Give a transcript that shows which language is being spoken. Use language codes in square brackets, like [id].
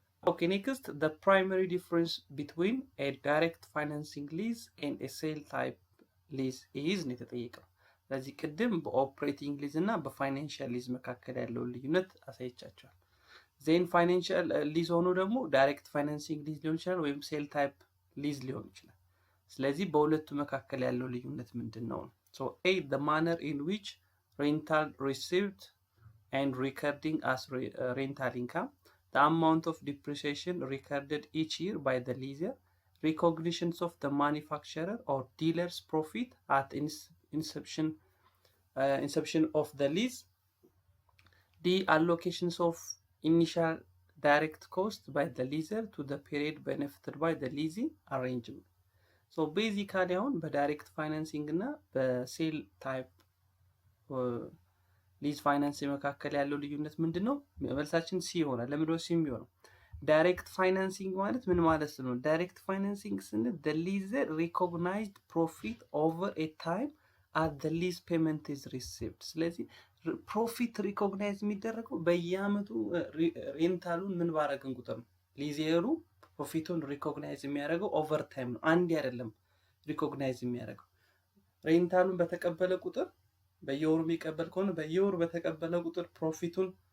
[en] Okay, next, the primary difference between a direct financing lease and a sale type lease is [am] ነው የተጠየቀው። ስለዚህ ቅድም በኦፕሬቲንግ ሊዝ እና በፋይናንሻል ሊዝ መካከል ያለው ልዩነት አሳይቻቸዋል። ዜን ፋይናንሻል ሊዝ ሆኖ ደግሞ ዳይሬክት ፋይናንሲንግ ሊዝ ሊሆን ይችላል ወይም ሴል ታይፕ ሊዝ ሊሆን ይችላል። ስለዚህ በሁለቱ መካከል ያለው ልዩነት ምንድን ነው? [en] So A, the manner in which rental received and recording as rental income, the amount of depreciation recorded each year by the lessor, recognitions of the manufacturer or dealer's profit at inception of the lease, the allocations of initial direct cost by the lessor to the period benefited by the leasing arrangement. So basically [am] አሁን በዳይሬክት ፋይናንሲንግ እና በሴል ታይፕ ሊዝ ፋይናንስ መካከል ያለው ልዩነት ምንድነው? መልሳችን ሲ ይሆናል። ለምንድነው ሲ የሚሆነው? ዳይሬክት ፋይናንሲንግ ማለት ምን ማለት ነው? ዳይሬክት ፋይናንሲንግ ስንል [en] the lessor recognized profit over a time at the lease payment is received። [am] ስለዚህ ፕሮፊት ሪኮግናይዝ የሚደረገው በየአመቱ ሬንታሉን ምን ባረግን ቁጥር ነው። ሊዜሩ ፕሮፊቱን ሪኮግናይዝ የሚያደርገው ኦቨር ታይም ነው። አንድ አይደለም ሪኮግናይዝ የሚያደርገው ሬንታሉን በተቀበለ ቁጥር በየወሩ የሚቀበል ከሆነ በየወሩ በተቀበለ ቁጥር ፕሮፊቱን